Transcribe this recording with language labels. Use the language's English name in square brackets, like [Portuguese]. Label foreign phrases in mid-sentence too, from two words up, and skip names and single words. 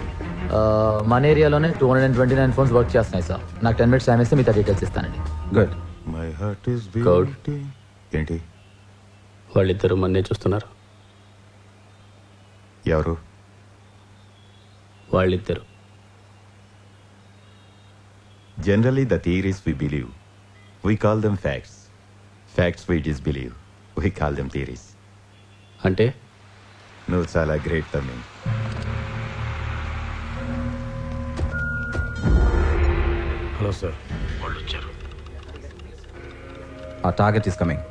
[Telugu] మన ఏరియాలోనే 229 ఫోన్స్ వర్క్ చేస్తున్నాయి సార్. నాకు 10 [English] minutes time [Telugu] ఇస్తే మిగతా డీటెయిల్స్ ఇస్తానండి. గుడ్. [English] my heart is [Telugu] గౌడ్. ఏంటి? వాళ్ళిద్దరూ మన్నే చూస్తున్నారు. ఎవరు వాళ్ళిద్దరు? [English] Generally, the theories we believe, we call them facts. Facts we disbelieve, we call them theories. [Telugu] అంటే నువ్వు చాలా గ్రేట్ తమ్మి. హలో సార్, వాళ్ళు వచ్చారు. [English] ఆ target is coming.